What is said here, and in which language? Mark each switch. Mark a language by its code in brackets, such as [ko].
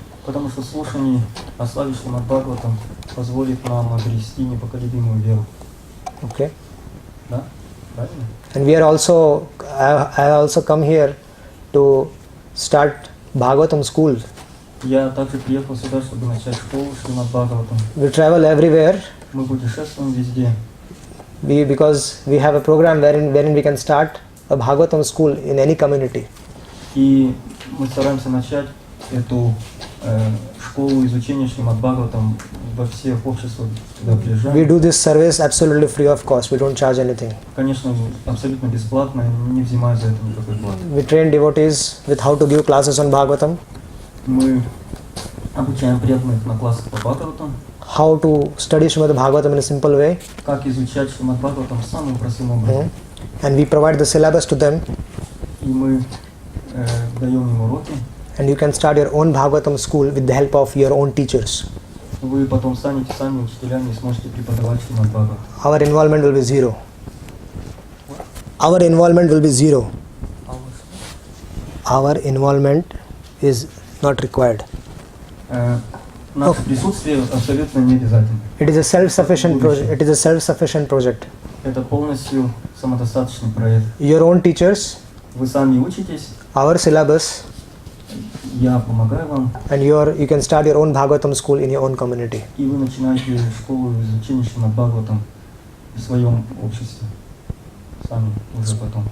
[ru] Потому что слушание о славе Шримад Бхагаватам позволит нам обрести непоколебимую веру. [en] Okay. [ru] Да? Правильно? [en] And we are also, I also come here to start Bhagavatam school. [ru] Я также приехал сюда, чтобы начать школу Шримад Бхагаватам. [en] We travel everywhere [ru] Мы путешествуем везде. [en] because we have a program wherein we can start a Bhagavatam school in any community. [ru] И мы стараемся начать эту школу изучения Шримад Бхагаватам во всех обществах, куда [en] We [ru] приезжаем. [en] do this service absolutely free of cost. We don't charge anything. [ru] Конечно, абсолютно бесплатно, не взимая за это никакой платы. [en] We train devotees with how to give classes on Bhagavatam, [ru] Мы обучаем преданных на классах по Бхагаватам, [en] how to study Srimad Bhagavatam in a simple way, [ru] как изучать Шримад Бхагаватам самым простым образом. [en] and we provide the syllabus to them, [ru] И мы даем им уроки. [en] and you can start your own Bhagavatam school with the help of your own teachers. [ru] Вы потом станете сами учителями и сможете преподавать Шримад Бхагаватам. [en] Our involvement will be zero. Our involvement will be zero. Our involvement is not required. [ru] Наше присутствие абсолютно не обязательно. [en] It is a self-sufficient project. It is a self-sufficient project. [ru] Это полностью самодостаточный проект. [en] Your own teachers, [ru] Вы сами учитесь, [en] our syllabus, [ru] я помогаю вам, [en] and you can start your own Bhagavatam school in your own community. [ru] и вы начинаете школу изучения Шримад Бхагаватам в своем обществе. Сами уже потом.